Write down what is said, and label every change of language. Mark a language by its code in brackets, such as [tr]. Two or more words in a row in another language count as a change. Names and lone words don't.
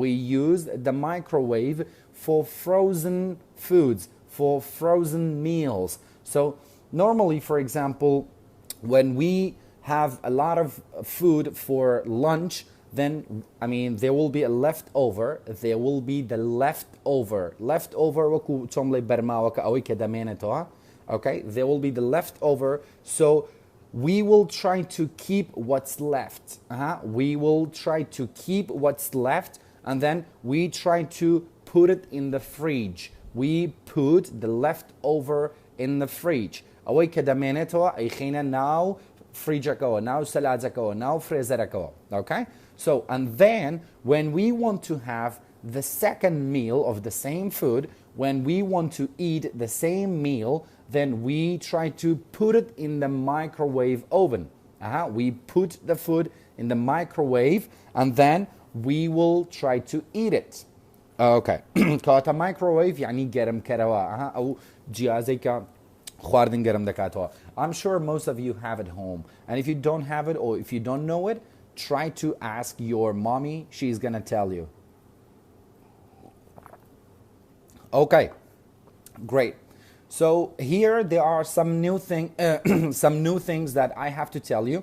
[en] For frozen foods, for frozen meals. So normally, for example, when we have a lot of food for lunch, then there will be a leftover. There will be the leftover. [ckb] وەکو چۆم لێ بەرماوەکە ئەوەی کە دەمێنێتەوە. [en] Okay, there will be the leftover. So we will try to keep what's left. And then we try to put it in the fridge. We put the leftover in the fridge. [ckb] ئەوەی کە دەمێنێتەوە ئەیخینە ناو فریجەکەوە، ناو سەلاجەکەوە، ناو فرێزەرەکەوە. [en] Okay? So, and then when we want to have the second meal of the same food, when we want to eat the same meal, then we try to put it in the microwave oven. We put the food in the microwave and then we will try to eat it. [ckb] Okay. کاتە microwave يعني گەرم کەرەوە. ئەو جیازەی کە خواردن گەرم دەکاتەوە. [en] I'm sure most of you have it home. And if you don't have it or if you don't know it, try to ask your mommy. She's going to tell you. Okay. Great. So here there are some new things that I have to tell you.